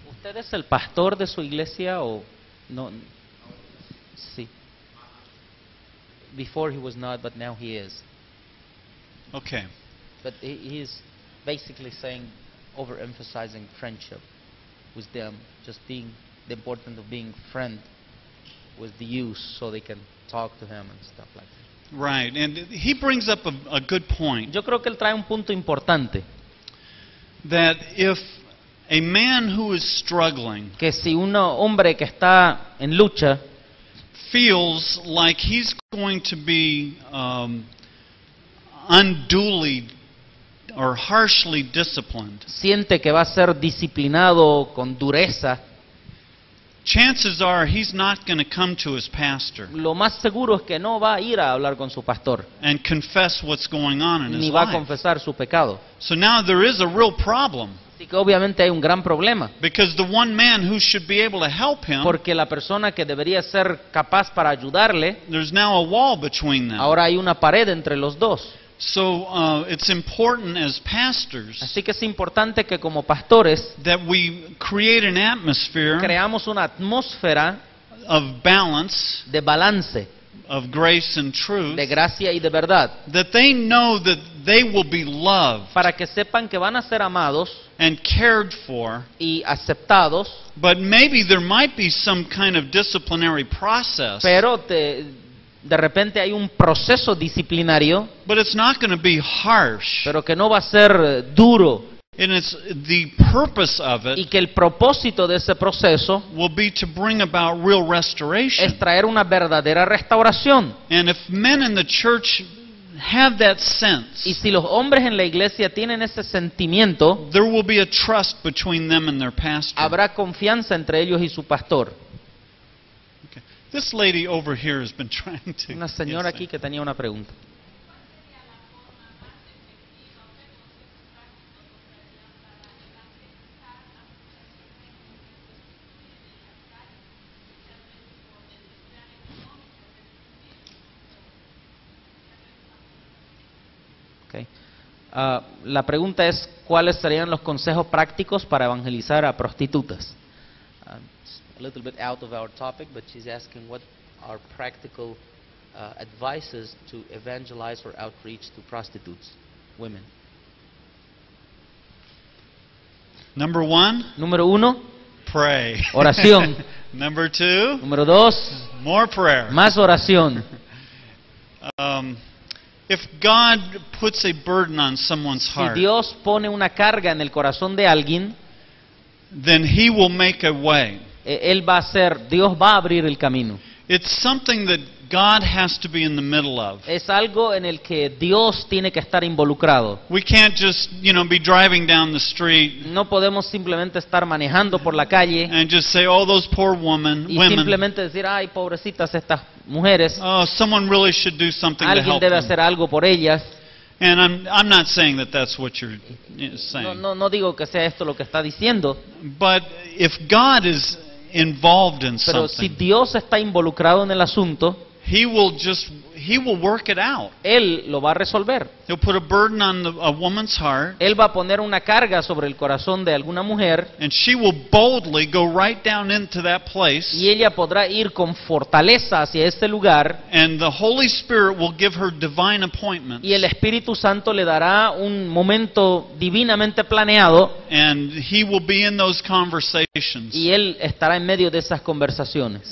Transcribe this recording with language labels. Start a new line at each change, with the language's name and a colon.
Spanish: ¿Usted es el pastor de su iglesia o no? Sí.
English: Before he was not, but now he is. Okay. But he is basically saying, overemphasizing friendship with them, just being the importance of being friend with the youth so they can talk to him and stuff like that. Right, and he brings up a good point.
Spanish: Yo creo que él trae un punto importante.
English: That if a man who is struggling
Spanish: Que si un hombre que está en lucha
English: feels like he's going to be unduly or harshly disciplined,
Spanish: siente que va a ser disciplinado con dureza,
English: chances are he's not going to come to his pastor
Spanish: lo más seguro es que no va a ir a hablar con su pastor,
English: and confess what's going on in his
Spanish: ni va a
English: life.
Spanish: confesar su pecado.
English: So now there is a real problem,
Spanish: Así que obviamente hay un gran problema,
English: because the one man who should be able to help him,
Spanish: porque la persona que debería ser capaz para ayudarle,
English: there's now a wall between them.
Spanish: ahora hay una pared entre los dos.
English: So it's important as pastors
Spanish: Así que es importante que como pastores
English: that we create an atmosphere
Spanish: creamos una atmósfera
English: of balance,
Spanish: de balance,
English: of grace and truth,
Spanish: de gracia y de verdad,
English: that they know that they will be loved
Spanish: para que sepan que van a ser amados
English: and cared for,
Spanish: y aceptados,
English: but maybe there might be some kind of disciplinary process,
Spanish: pero de repente hay un proceso disciplinario,
English: but it's not going to be harsh.
Spanish: pero que no va a ser duro,
English: And it's the purpose of
Spanish: y
English: it
Spanish: que el propósito de ese proceso
English: will be to bring about real restoration.
Spanish: es traer una verdadera restauración.
English: And if men in the church have that sense,
Spanish: Y si los hombres en la iglesia tienen ese sentimiento,
English: there will be a trust between them and their pastor.
Spanish: habrá confianza entre ellos y su pastor.
English: Okay. This lady over here has been trying to.
Spanish: Una señora
English: Yes,
Spanish: aquí que tenía una pregunta. Okay. La pregunta es, ¿cuáles serían los consejos prácticos para evangelizar a prostitutas?
English: It's a little bit out of our topic, but she's asking what are practical advices to evangelize or outreach to prostitutes, women. Number one,
Spanish: Número 1,
English: pray.
Spanish: oración.
English: Number two,
Spanish: Número 2,
English: more prayer.
Spanish: más oración.
English: If God puts a burden on someone's
Spanish: Si
English: heart,
Spanish: Dios pone una carga en el corazón de alguien,
English: then He will make a way.
Spanish: Dios va a abrir el camino.
English: It's something that God has to be in the middle of.
Spanish: Es algo en el que Dios tiene que estar involucrado.
English: We can't just, be driving down the street
Spanish: No podemos simplemente estar manejando por la calle
English: and just say, "Oh, those poor women."
Spanish: y simplemente decir, ay, pobrecitas estas mujeres,
English: Oh, someone really should do something to
Spanish: alguien
English: help
Spanish: debe
English: them.
Spanish: hacer algo por ellas.
English: And I'm not saying that that's what you're saying.
Spanish: No digo que sea esto lo que está diciendo,
English: But if God is involved in
Spanish: pero si
English: something,
Spanish: Dios está involucrado en el asunto,
English: He will work it out.
Spanish: Él lo va a resolver.
English: He'll put a burden on a woman's heart,
Spanish: Él va a poner una carga sobre el corazón de alguna mujer
English: and she will boldly go right down into that place,
Spanish: y ella podrá ir con fortaleza hacia ese lugar
English: and the Holy Spirit will give her divine appointments,
Spanish: y el Espíritu Santo le dará un momento divinamente planeado
English: and He will be in those conversations,
Spanish: y Él estará en medio de esas conversaciones